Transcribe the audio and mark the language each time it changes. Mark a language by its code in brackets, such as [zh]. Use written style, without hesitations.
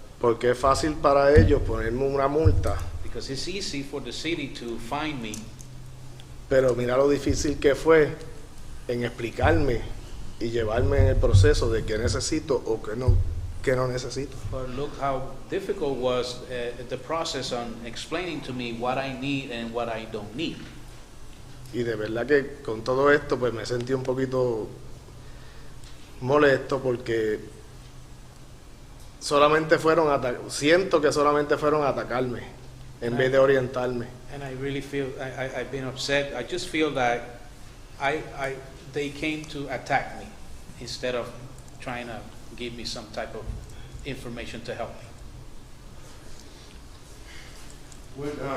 [es] Porque es fácil para ellos ponerme una multa. [en] Because it's easy for the city to fine me. [es] Pero mira lo difícil que fue en explicarme y llevarme en el proceso de qué necesito o qué no necesito. [en] But look how difficult was the process on explaining to me what I need and what I don't need. [es] Y de verdad que con todo esto pues me sentí un poquito molesto porque siento que solamente fueron a atacarme en vez de orientarme. [en] And I really feel I've been upset. I just feel that they came to attack me instead of trying to give me some type of information to help me.